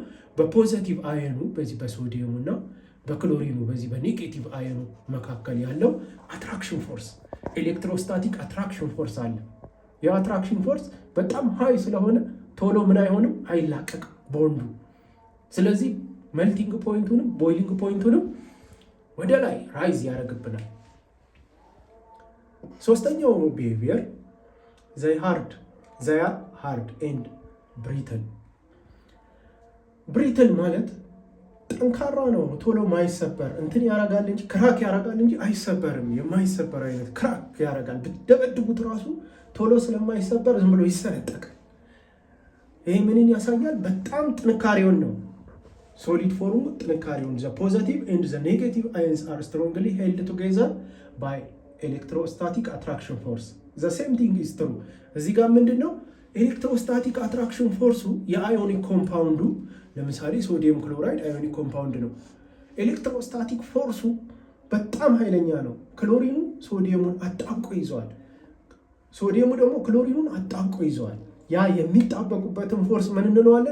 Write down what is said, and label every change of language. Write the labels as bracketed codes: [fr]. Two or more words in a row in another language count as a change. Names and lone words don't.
[am] በፖዘቲቭ አየኑ በዚህ በሶዲየሙ እና በክሎሪኑ በዚህ በኔጌቲቭ አየኑ መካከል ያለው [en] attraction force electrostatic attraction force [am] አለ። የአትራክሽን ፎርስ በጣም ሃይ ስለሆነ ቶሎ ምን አይሆንም? አይላቀቅም ቦንዱ። ስለዚህ ሜልቲንግ ፖይንቱንም ቦይሊንግ ፖይንቱንም ወደ ላይ ራይዝ ያደርግብናል። ሶስተኛው ቢሄቪየር [en] they are hard and [am] brittle ማለት ጠንካራ ነው፣ ቶሎ ማይሰበር እንትን ያረጋል እንጂ ክራክ ያረጋል እንጂ አይሰበርም። የማይሰበር አይነት ክራክ ያረጋል። ብትደበድቡት ራሱ ቶሎ ስለማይሰበር ዝም ብሎ ይሰነጠቃል። ይሄ ምንን ያሳያል? በጣም ጥንካሬውን ነው። ሶሊድ ፎርሙ ጥንካሬውን [en] the positive and the negative ions are strongly held together by electrostatic attraction force. the same thing is true። [am] እዚህ ጋር ምንድነው [en] electrostatic attraction [am] ፎርሱ የአዮኒክ ኮምፓውንዱ ለምሳሌ [en] sodium chloride ionic compound [am] ነው። ኤሌክትሮስታቲክ ፎርሱ በጣም ኃይለኛ ነው። ክሎሪኑ ሶዲየሙን አጣብቆ ይዘዋል። ሶዲየሙ ደግሞ ክሎሪኑን አጣብቆ ይዘዋል። ያ የሚጣበቁበትን ፎርስ ምን እንለዋለን?